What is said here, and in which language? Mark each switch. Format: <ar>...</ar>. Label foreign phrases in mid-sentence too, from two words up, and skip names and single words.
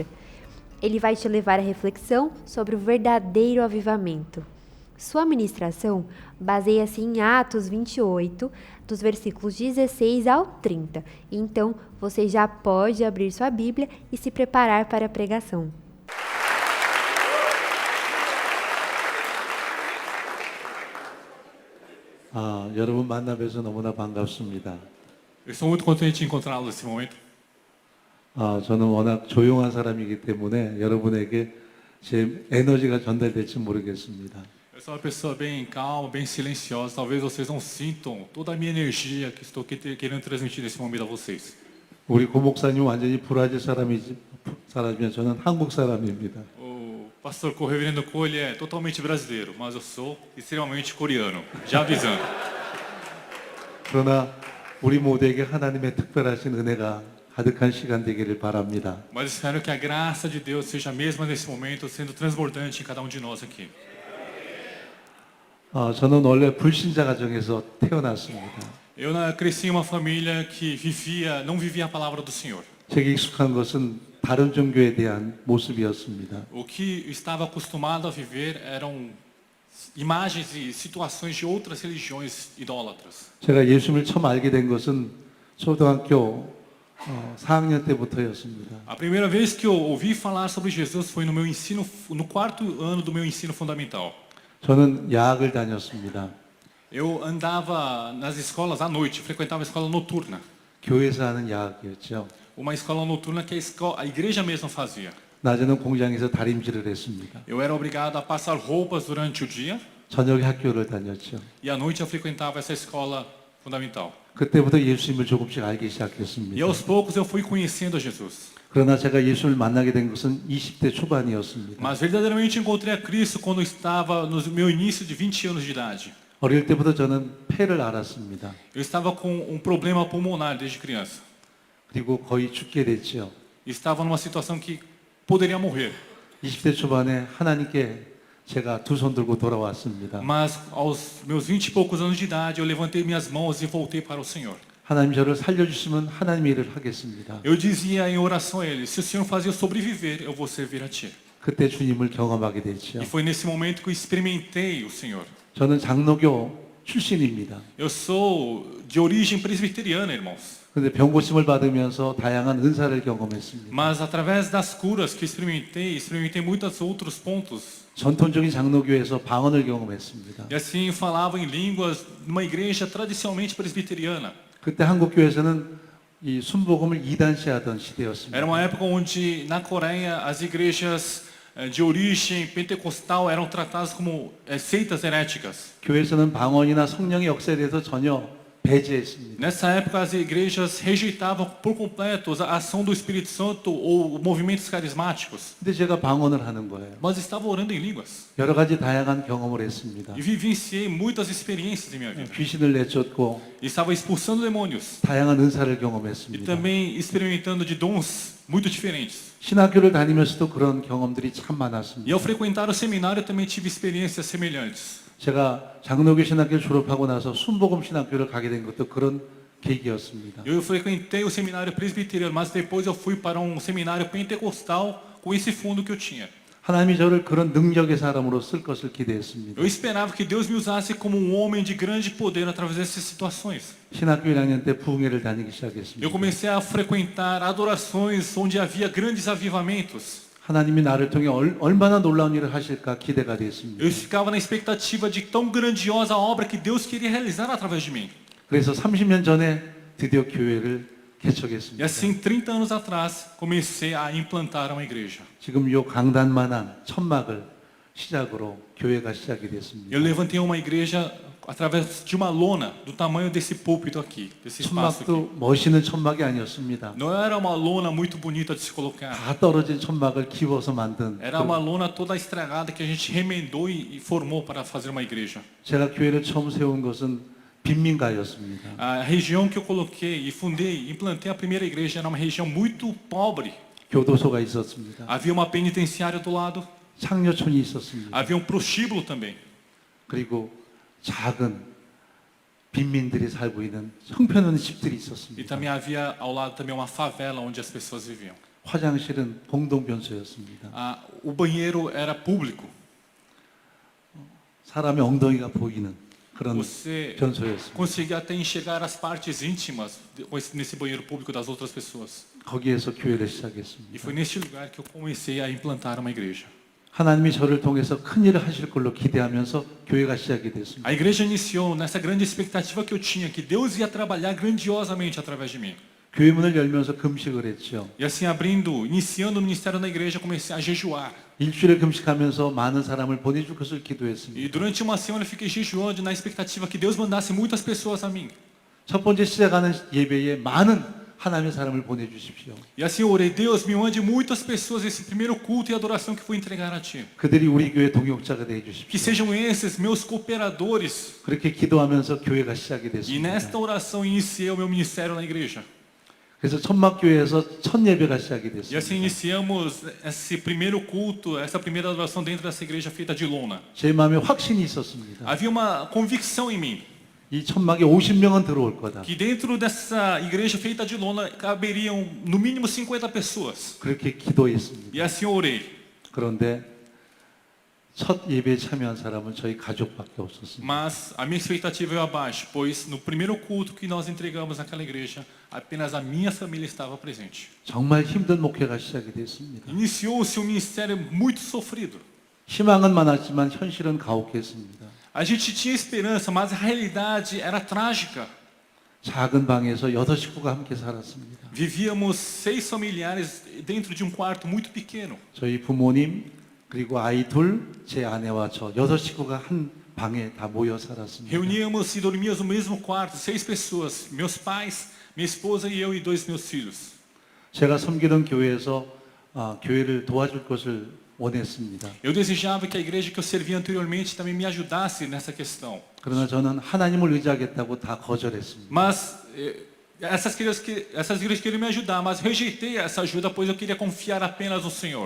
<pt>Ele vai te levar à reflexão sobre o verdadeiro avivamento. Sua ministração baseia-se em Atos 28, dos versículos 16 ao 30. Então, você já pode abrir sua Bíblia e se preparar para a pregação.</pt> <ko>여러분 만나 뵈서 너무나 반갑습니다.</ko> <pt>Eu estou muito contente de encontrá-lo nesse momento.</pt> <ko>저는 워낙 조용한 사람이기 때문에 여러분에게 제 에너지가 전달될지 모르겠습니다.</ko> <pt>Eu sou uma pessoa bem calma, bem silenciosa. Talvez vocês não sintam toda a minha energia que estou querendo transmitir nesse momento a vocês.</pt> <ko>우리 고 목사님 완전히 브라질 사람이면 저는 한국 사람입니다.</ko> <pt>O pastor Reverendo Cole é totalmente brasileiro, mas eu sou extremamente coreano. Já avisando.</pt> <ko>그러나 우리 모두에게 하나님의 특별하신 은혜가 가득한 시간 되기를 바랍니다.</ko> <pt>Mas espero que a graça de Deus seja a mesma nesse momento, sendo transbordante em cada um de nós aqui.</pt> <ko>저는 원래 불신자 가정에서 태어났습니다.</ko> <pt>Eu cresci em uma família que não vivia a palavra do Senhor.</pt> <ko>제게 익숙한 것은 다른 종교에 대한 모습이었습니다.</ko> <pt>O que eu estava acostumado a viver eram imagens e situações de outras religiões idólatras.</pt> <ko>제가 예수님을 처음 알게 된 것은 초등학교 4학년 때부터였습니다.</ko> <pt>A primeira vez que eu ouvi falar sobre Jesus foi no quarto ano do meu ensino fundamental.</pt> <ko>저는 야학을 다녔습니다.</ko> <pt>Eu andava nas escolas à noite, frequentava a escola noturna.</pt> <ko>교회에서 하는 야학이었죠.</ko> <pt>Uma escola noturna que a igreja mesma fazia.</pt> <ko>낮에는 공장에서 다림질을 했습니다.</ko> <pt>Eu era obrigado a passar roupas durante o dia</pt> <ko>저녁에 학교를 다녔죠.</ko> <pt>e à noite eu frequentava essa escola fundamental.</pt> <ko>그때부터 예수님을 조금씩 알기</ko> <pt>E</pt> <ko>시작했습니다.</ko> <pt>aos poucos eu fui conhecendo a Jesus.</pt> <ko>그러나 제가 예수를 만나게 된 것은 20대 초반이었습니다.</ko> <pt>Mas verdadeiramente encontrei a Cristo quando eu estava no meu início de 20 anos de idade.</pt> <ko>어릴 때부터 저는 폐를 앓았습니다.</ko> <pt>Eu estava com problema pulmonar desde criança.</pt> <ko>그리고 거의 죽게 됐죠.</ko> <pt>Estava numa situação que poderia morrer.</pt> <ko>20대 초반에 하나님께 제가 두 손 들고 돌아왔습니다.</ko> <pt>Mas aos meus 20 e poucos anos de idade, eu levantei minhas mãos e voltei para o Senhor.</pt> <ko>하나님 저를 살려주시면 하나님 일을 하겠습니다.</ko> <pt>Eu dizia em oração a Ele, se o Senhor fazia eu sobreviver, eu vou servir a Ti.</pt> <ko>그때 주님을 경험하게 됐죠.</ko> <pt>E foi nesse momento que eu experimentei o Senhor.</pt> <ko>저는 장로교 출신입니다.</ko> <pt>Eu sou de origem presbiteriana, irmãos.</pt> <ko>그런데 병고침을 받으면서 다양한 은사를 경험했습니다.</ko> <pt>Mas através das curas que experimentei muitos outros pontos.</pt> <ko>전통적인 장로교에서 방언을 경험했습니다.</ko> <pt>E assim falava em línguas numa igreja tradicionalmente presbiteriana.</pt> <ko>그때 한국 교회에서는 이 순복음을 이단시하던 시대였습니다.</ko> <pt>Era uma época onde na Coreia as igrejas de origem pentecostal eram tratadas como seitas heréticas.</pt> <ko>교회에서는 방언이나 성령의 역사에 대해서 전혀 배제했습니다.</ko> <pt>Nessa época as igrejas rejeitavam por completo a ação do Espírito Santo ou movimentos carismáticos.</pt> <ko>근데 제가 방언을 하는 거예요.</ko> <pt>Mas estava orando em línguas</pt> <ko>여러 가지 다양한 경험을 했습니다.</ko> <pt>e vivenciei muitas experiências em minha vida.</pt> <ko>귀신을 내쫓고</ko> <pt>E estava expulsando demônios</pt> <ko>다양한 은사를</ko> <pt>e</pt> <ko>경험했습니다.</ko> <pt>também experimentando de dons muito diferentes.</pt> <ko>신학교를 다니면서도 그런 경험들이 참</ko> <pt>E</pt> <ko>많았습니다.</ko> <pt>ao frequentar o seminário eu também tive experiências semelhantes.</pt> <ko>제가 장로교 신학교를 졸업하고 나서 순복음 신학교를 가게 된 것도 그런 계기였습니다.</ko> <pt>Eu frequentei o seminário presbiteriano, mas depois eu fui para um seminário pentecostal com esse fundo que eu tinha.</pt> <ko>하나님이 저를 그런 능력의 사람으로 쓸 것을 기대했습니다.</ko> <pt>Eu esperava que Deus me usasse como um homem de grande poder através dessas situações.</pt> <ko>신학교 1학년 때 부흥회를 다니기</ko> <pt>Eu</pt> <ko>시작했습니다.</ko> <pt>comecei a frequentar adorações onde havia grandes avivamentos.</pt> <ko>하나님이 나를 통해 얼마나 놀라운 일을 하실까 기대가 됐습니다.</ko> <pt>Eu ficava na expectativa de tão grandiosa obra que Deus queria realizar através de mim.</pt> <ko>그래서 30년 전에 드디어 교회를</ko> <pt>E</pt> <ko>개척했습니다.</ko> <pt>assim, 30 anos atrás, comecei a implantar uma igreja.</pt> <ko>지금 요 강단만한 천막을 시작으로 교회가 시작이 됐습니다.</ko> <pt>Eu levantei uma igreja através de uma lona do tamanho desse púlpito aqui, desse espaço aqui.</pt> <ko>천막도 멋있는 천막이 아니었습니다.</ko> <pt>Não era uma lona muito bonita de se colocar.</pt> <ko>다 떨어진 천막을 기워서 만든.</ko> <pt>Era uma lona toda estragada que a gente remendou e formou para fazer uma igreja.</pt> <ko>제가 교회를 처음 세운 것은 빈민가였습니다.</ko> <pt>A região que eu coloquei e fundei, implantei a primeira igreja era uma região muito pobre.</pt> <ko>교도소가 있었습니다.</ko> <pt>Havia uma penitenciária do lado,</pt> <ko>창녀촌이 있었습니다.</ko> <pt>havia um prostíbulo também.</pt> <ko>그리고 작은 빈민들이 살고 있는 형편없는 집들이</ko> <pt>E</pt> <ko>있었습니다.</ko> <pt>também havia ao lado também uma favela onde as pessoas viviam.</pt> <ko>화장실은 공동변소였습니다.</ko> <pt>O banheiro era público.</pt> <ko>사람의 엉덩이가 보이는 그런</ko> <pt>Você</pt> <ko>변소였습니다.</ko> <pt>conseguia até enxergar as partes íntimas nesse banheiro público das outras pessoas.</pt> <ko>거기에서 교회를</ko> <pt>E</pt> <ko>시작했습니다.</ko> <pt>foi neste lugar que eu comecei a implantar uma igreja.</pt> <ko>하나님이 저를 통해서 큰 일을 하실 걸로 기대하면서 교회가 시작이 됐습니다.</ko> <pt>A igreja iniciou nessa grande expectativa que eu tinha, que Deus ia trabalhar grandiosamente através de mim.</pt> <ko>교회 문을 열면서 금식을 했죠.</ko> <pt>E assim, iniciando o ministério na igreja, comecei a jejuar.</pt> <ko>일주일에 금식하면서 많은 사람을 보내줄 것을 기도했습니다.</ko> <pt>E durante uma semana eu fiquei jejuando na expectativa que Deus mandasse muitas pessoas a mim.</pt> <ko>첫 번째 시작하는 예배에 많은 하나님의 사람을 보내주십시오.</ko> <pt>E assim eu orei, Deus, me mande muitas pessoas esse primeiro culto e adoração que vou entregar a Ti.</pt> <ko>그들이 우리 교회 동역자가 되어</ko> <pt>Que</pt> <ko>주십시오.</ko> <pt>sejam esses meus cooperadores.</pt> <ko>그렇게 기도하면서 교회가 시작이</ko> <pt>E</pt> <ko>됐습니다.</ko> <pt>nesta oração iniciei o meu ministério na igreja.</pt> <ko>그래서 천막교회에서 첫 예배가 시작이</ko> <pt>E assim</pt> <ko>됐습니다.</ko> <pt>iniciamos esse primeiro culto, essa primeira adoração dentro dessa igreja feita de lona.</pt> <ko>제 마음에 확신이 있었습니다.</ko> <pt>Havia uma convicção em mim,</pt> <ko>이 천막에 50명은 들어올 거다.</ko> <pt>que dentro dessa igreja feita de lona caberiam no mínimo 50 pessoas.</pt> <ko>그렇게 기도했습니다.</ko> <pt>E assim eu orei.</pt> <ko>그런데 첫 예배에 참여한 사람은 저희 가족밖에 없었습니다.</ko> <pt>Mas a minha expectativa veio abaixo, pois no primeiro culto que nós entregamos naquela igreja, apenas a minha família estava presente.</pt> <ko>정말 힘든 목회가 시작이 됐습니다.</ko> <pt>Iniciou-se um ministério muito sofrido.</pt> <ko>희망은 많았지만 현실은 가혹했습니다.</ko> <pt>A gente tinha esperança, mas a realidade era trágica.</pt> <ko>작은 방에서 6식구가 함께 살았습니다.</ko> <pt>Vivíamos 6 familiares dentro de um quarto muito pequeno.</pt> <ko>저희 부모님 그리고 아이 둘, 제 아내와 저 6식구가 한 방에 다 모여 살았습니다.</ko> <pt>Reuníamos e dormíamos no mesmo quarto, 6 pessoas, meus pais, minha esposa e eu e 2 meus filhos.</pt> <ko>제가 섬기던 교회에서 교회를 도와줄 것을 원했습니다.</ko> <pt>Eu desejava que a igreja que eu servia anteriormente também me ajudasse nessa questão.</pt> <ko>그러나 저는 하나님을 의지하겠다고 다 거절했습니다.</ko> <pt>Mas essas igrejas queriam me ajudar, mas rejeitei essa ajuda, pois eu queria confiar apenas no Senhor.</pt>